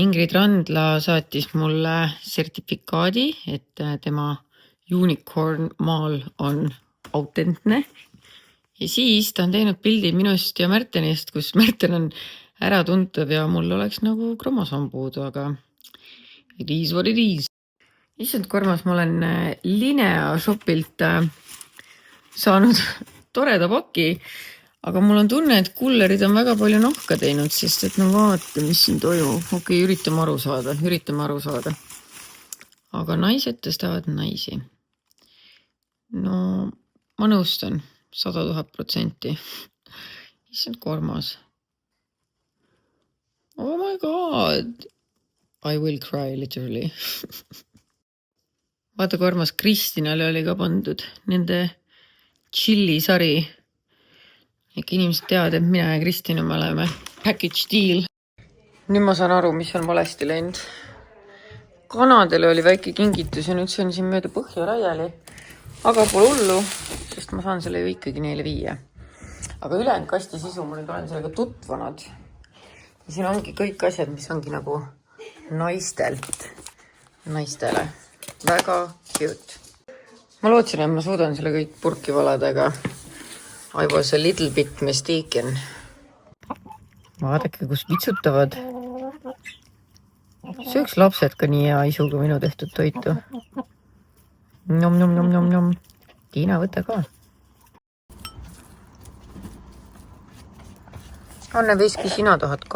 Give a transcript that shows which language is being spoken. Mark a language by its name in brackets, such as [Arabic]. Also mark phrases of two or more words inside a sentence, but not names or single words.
[Estonian] Ingrid Randla saatis mulle sertifikaadi, et tema unicorn maal on autentne. Ja siis ta on teinud pildi minust ja Märtenist, kus Märten on äratuntav ja mul oleks nagu kromosoom puudu, aga [English] It is what it is. [Estonian] Issand kormas, ma olen Linea shopilt saanud toreda paki, aga mul on tunne, et kullerid on väga palju nahka teinud, sest et no vaata, mis siin toimub. Okei, üritame aru saada. Aga naised tõstavad naisi. No, ma nõustan 100,000%. Issand kormas. [English] Oh my god. I will cry literally. [Estonian] Vaata kormas, Kristinale oli ka pandud nende chilli-sari. Ehk inimesed teavad, et mina ja Kristina me oleme [English] package deal. [Estonian] Nüüd ma saan aru, mis on valesti läinud. Kanadele oli väike kingitus ja nüüd see on siin mööda põhja raiali. Aga pole hullu, sest ma saan selle ju ikkagi neile viia. Aga ülejäänud kasti sisu, ma nüüd olen sellega tutvanud. Ja siin ongi kõik asjad, mis ongi nagu naistele. Väga cute. Ma lootsin, et ma suudan selle kõik purki valada, aga [English] I was a little bit mistaken. [Estonian] Vaadake, kus vitsutavad. Sööks lapsed ka nii hea isuga minu tehtud toitu. Nom. Tiina, võta ka. Anne veski, sina tahad ka.